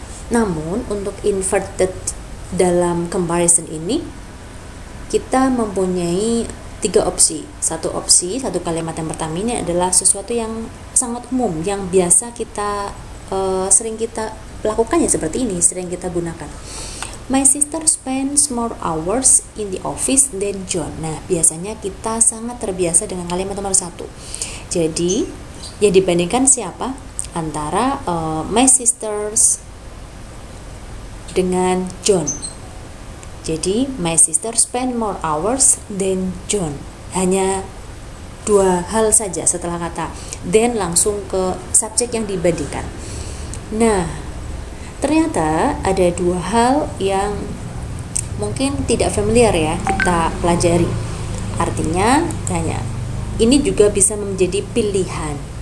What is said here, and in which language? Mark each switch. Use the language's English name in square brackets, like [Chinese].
[Indonesian] Namun untuk inverted dalam comparison ini kita mempunyai tiga opsi. Satu kalimat yang pertama ini adalah sesuatu yang sangat umum, yang biasa kita sering kita lakukan ya, seperti ini, sering kita gunakan. [English] My sister spends more hours in the office than John. [Indonesian] Nah, biasanya kita sangat terbiasa dengan kalimat nomor satu. Jadi yang dibandingkan siapa? Antara [English] my sisters [Indonesian] dengan John. Jadi [English] my sister spend more hours than John. [Indonesian] Hanya dua hal saja setelah kata then langsung ke subjek yang dibandingkan. Nah, ternyata ada dua hal yang mungkin tidak familiar ya kita pelajari. Artinya, ini juga bisa menjadi pilihan.